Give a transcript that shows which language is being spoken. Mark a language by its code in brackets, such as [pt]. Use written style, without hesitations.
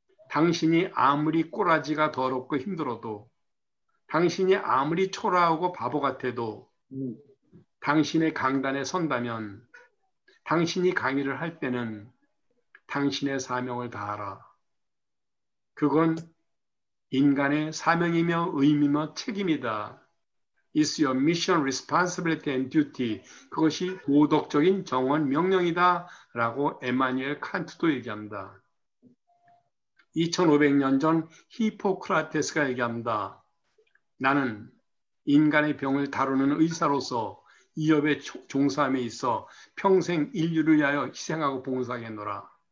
[ko] 당신이 아무리 꼬라지가 더럽고 힘들어도, 당신이 아무리 초라하고 바보 같아도, 당신의 강단에 선다면, 당신이 강의를 할 때는 당신의 사명을 다하라. 그건 인간의 사명이며 의미며 책임이다. [en] It's your mission, responsibility and duty. [ko] 그것이 도덕적인 정원 명령이다 라고 에마뉴엘 칸트도 얘기합니다. 2500년 전 히포크라테스가 얘기합니다. 나는 인간의 병을 다루는 의사로서 이 업에 종사함에 있어 평생 인류를 위하여 희생하고 봉사하겠노라.